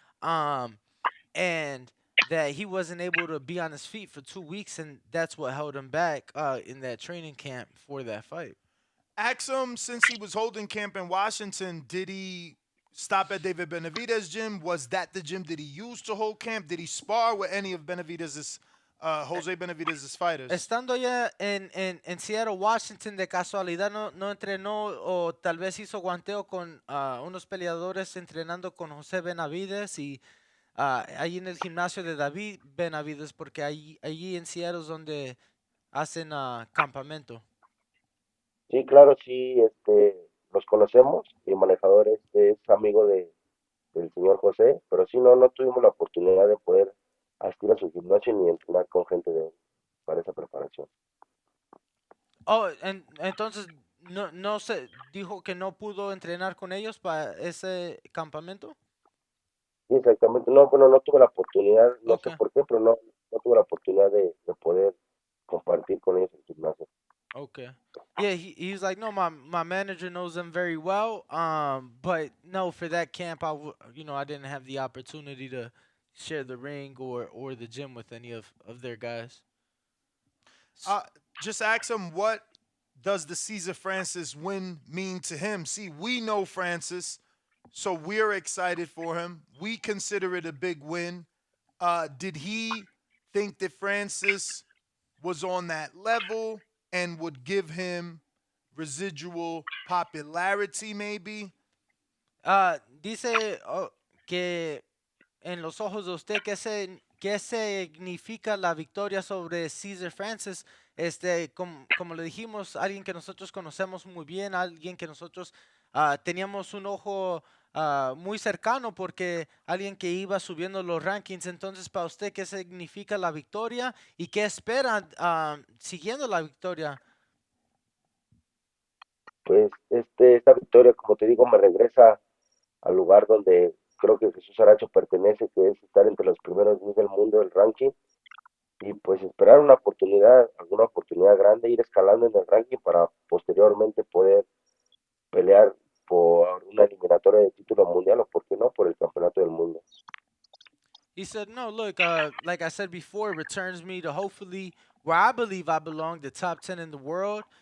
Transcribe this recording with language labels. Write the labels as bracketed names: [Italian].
[English] Um, and that he wasn't able to be on his feet for 2 weeks, and that's what held him back in that training camp for that fight. Ask him, since he was holding camp in Washington, did he stop at David Benavidez' gym? Was that the gym that he used to hold camp? Did he spar with any of Benavidez's, Jose Benavidez's fighters? [Spanish] Estando ya en Seattle, Washington, de casualidad no entrenó o tal vez hizo guanteo con unos peleadores entrenando con José Benavides y ahí en el gimnasio de David Benavides, porque allí en Seattle es donde hacen campamento. Sí, claro, sí, los conocemos. Mi manejador es amigo del señor José, pero sí, no tuvimos la oportunidad de poder asistir a su gimnasio ni entrenar con gente de para esa preparación. Oh, entonces no se dijo que no pudo entrenar con ellos para ese campamento. Sí, exactamente. No, bueno, no tuve la oportunidad, no sé [English] Okay, [Spanish] por qué, pero no tuve la oportunidad de poder compartir con ellos el gimnasio. [English] okay. Yeah, he was like, no, my manager knows them very well. But no, for that camp, I didn't have the opportunity to share the ring or the gym with any of their guys. Just ask him, what does the Caesar Francis win mean to him? See, we know Francis, so we're excited for him. We consider it a big win. Did he think that Francis was on that level and would give him residual popularity, maybe? [Spanish] Dice que en los ojos de usted, ¿qué significa la victoria sobre Caesar Francis? Como le dijimos, alguien que nosotros conocemos muy bien, alguien que nosotros teníamos un ojo muy cercano porque alguien que iba subiendo los rankings. Entonces, para usted, ¿qué significa la victoria y qué espera siguiendo la victoria? Pues esta victoria, como te digo, me regresa al lugar donde creo que Jesús Saracho pertenece, que es estar entre los primeros 10 del mundo del ranking, y pues esperar alguna oportunidad grande, ir escalando en el ranking para posteriormente poder pelear por una eliminatoria de título mundial o, por qué no, por el campeonato del mundo. [English] He said, "No, look, like I said before, it returns me to hopefully where I believe I belong, the top 10 in the world.